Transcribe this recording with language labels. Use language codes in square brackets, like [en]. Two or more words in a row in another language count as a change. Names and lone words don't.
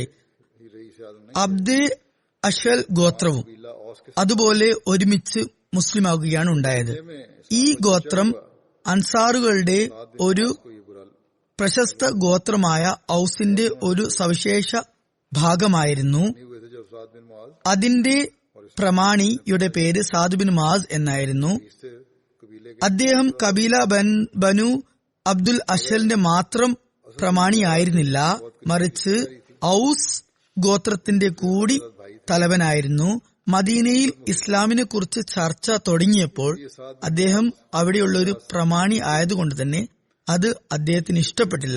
[ml] അബ്ദ് അഷ്ഹൽ ഗോത്രവും അതുപോലെ ഒരുമിച്ച് മുസ്ലിമാകുകയാണ് ഉണ്ടായത്. ഈ ഗോത്രം അൻസാറുകളുടെ ഒരു പ്രശസ്ത ഗോത്രമായ ഔസിന്റെ ഒരു സവിശേഷ ഭാഗമായിരുന്നു. [hi] हुए थे जब साद बिन मुआज [ml] അതിന്റെ പ്രമാണിയുടെ പേര് സാദ് ബിൻ മുആസ് എന്നായിരുന്നു. [hi] इससे कबीले के [ml] അദ്ദേഹം കബീല ബനു അബ്ദുൽ അഷലിന്റെ മാത്രം പ്രമാണിയായിരുന്നില്ല, മറിച്ച് ഔസ് ഗോത്രത്തിന്റെ കൂടി തലവനായിരുന്നു. മദീനയിൽ ഇസ്ലാമിനെ കുറിച്ച് ചർച്ച തുടങ്ങിയപ്പോൾ അദ്ദേഹം അവിടെയുള്ള ഒരു പ്രമാണി ആയതുകൊണ്ട് തന്നെ അത് അദ്ദേഹത്തിന് ഇഷ്ടപ്പെട്ടില്ല.